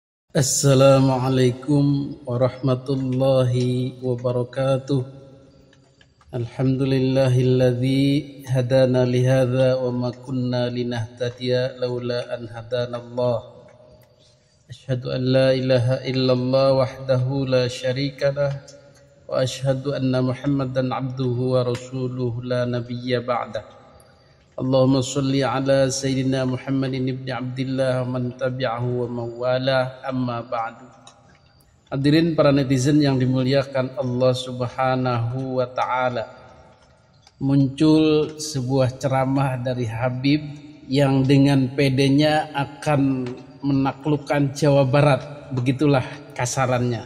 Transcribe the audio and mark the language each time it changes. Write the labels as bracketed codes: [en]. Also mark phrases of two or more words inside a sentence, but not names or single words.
[ar] السلام عليكم ورحمة الله وبركاته. الحمد لله الذي هدانا لهذا وما كنا لنهتدي لولا أن هدانا الله. أشهد أن لا إله إلا الله وحده لا شريك له وأشهد أن محمدا عبده ورسوله لا نبي بعده. اللهم صل على سيدنا محمد ابن عبد الله ومن تبعه ووالاه أما بعد. [id] Hadirin para netizen yang dimuliakan Allah [ar] سبحانه وتعالى, [id] muncul sebuah ceramah dari Habib yang dengan pedenya akan menaklukkan Jawa Barat. Begitulah kasarannya.